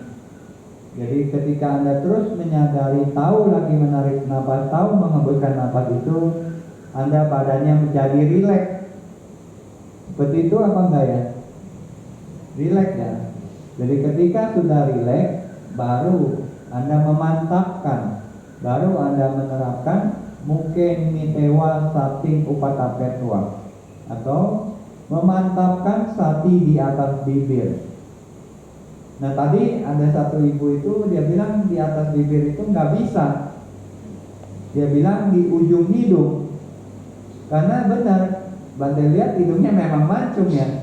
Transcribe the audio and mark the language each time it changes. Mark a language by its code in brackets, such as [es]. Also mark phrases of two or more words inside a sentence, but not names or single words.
[id] Jadi ketika Anda terus menyadari, tahu lagi menarik napas, tahu menghembuskan napas itu, Anda badannya menjadi rileks. Seperti itu apa enggak ya? Rileks ya. Jadi ketika sudah rileks, baru Anda memantapkan, baru Anda menerapkan mungkin [pi] mitewa sati upatapetwa, [id] atau memantapkan sati di atas bibir. Nah tadi ada satu ibu itu dia bilang di atas bibir itu nggak bisa, dia bilang di ujung hidung, karena benar Bante lihat hidungnya memang mancung ya.